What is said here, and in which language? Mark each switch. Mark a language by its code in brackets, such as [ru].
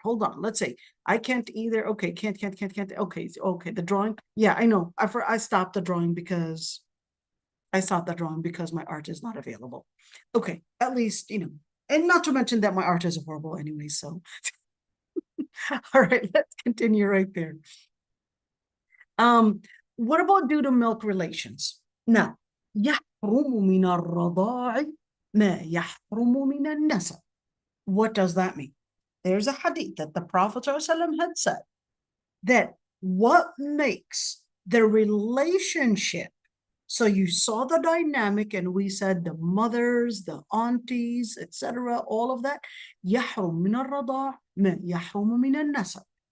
[en] Hold on, let's say, I can't either, okay, can't, okay, the drawing, yeah, I know, I stopped the drawing because my art is not available. Okay, at least, and not to mention that my art is horrible anyway, so. All right, let's continue right there. What about due to milk relations? [ar] Now, يحرم من الرضاع ما يحرم من النسب. [en] What does that mean? There's a hadith that the Prophet ﷺ had said that what makes the relationship, so you saw the dynamic and we said the mothers, the aunties, etc., all of that, [ar] يحرم من الرضاع ما يحرم من النسب.